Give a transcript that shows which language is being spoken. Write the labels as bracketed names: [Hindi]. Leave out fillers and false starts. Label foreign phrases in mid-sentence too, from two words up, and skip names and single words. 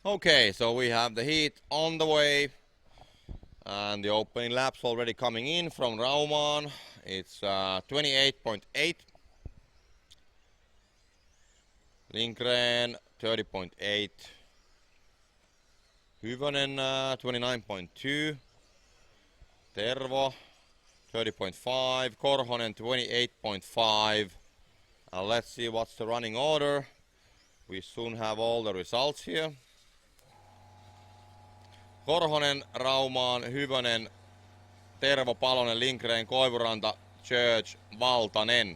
[English] Okay, so we have the heat on the way and the opening laps already coming in from Rauman. It's 28.8. Lindgren 30.8. Hyvönen 29.2. Tervo 30.5. Korhonen 28.5. Let's see what's the running order. We soon have all the results here. Korhonen, Rauman, Hyvönen, Tervo, Palonen, Lindgren, Koivuranta, Church, Valtanen.